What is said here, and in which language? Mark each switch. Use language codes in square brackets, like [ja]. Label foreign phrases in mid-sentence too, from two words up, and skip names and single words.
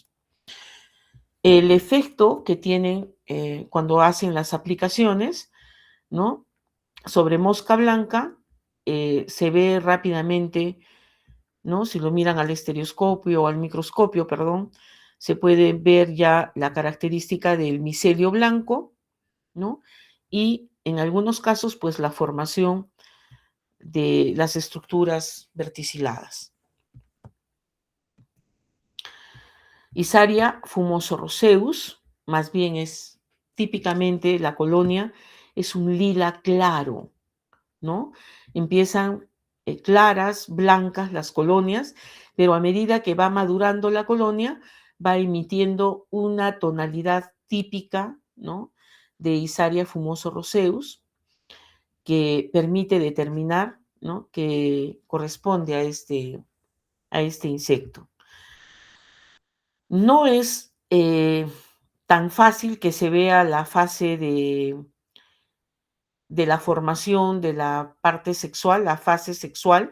[es] El efecto que tienen cuando hacen las aplicaciones, ¿no?, sobre mosca blanca, se ve rápidamente, ¿no? Si lo miran al estereoscopio o al microscopio, perdón, se puede ver ya la característica del micelio blanco, ¿no? Y en algunos casos, pues la formación de las estructuras verticiladas. Isaria fumoso-roseus, más bien es típicamente la colonia, es un lila claro, ¿no? Empiezan claras, blancas las colonias, pero a medida que va madurando la colonia, va emitiendo una tonalidad típica, ¿no?, de Isaria fumoso-roseus. que permite determinar, ¿no?, que corresponde a este insecto. No es tan fácil que se vea la fase de la formación de la parte sexual, la fase sexual.